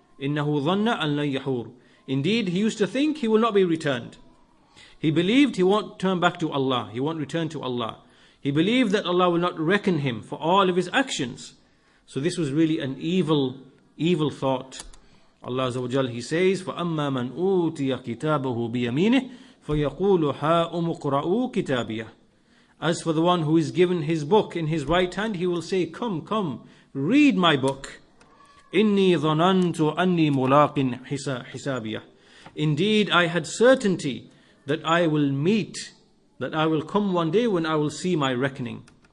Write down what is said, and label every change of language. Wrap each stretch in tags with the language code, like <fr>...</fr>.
<ar>إِنَّهُ ظَنَّ أَلَّنْ يَحُورَ.</ar> <en>Indeed, he used to think he will not be returned. He believed he won't turn back to Allah. He won't return to Allah. He believed that Allah will not reckon him for all of his actions. So this was really an evil thought. Allah Azza wa Jal, He says,</en> <ar>فَأَمَّا مَنْ أُوتِيَ كِتَابَهُ بِيَمِينِهِ فَيَقُولُ هَاؤُمُ اقْرَءُوا كِتَابِيَهْ.</ar> <en>As for the one who is given his book in his right hand, he will say, come, read my book.</en> <ar>إِنِّي ظَنَنْتُ أَنِّي مُلَاقٍ حِسَابِيَهْ.</ar> <en>Indeed, I had certainty that I will come one day when I will see my reckoning.</en>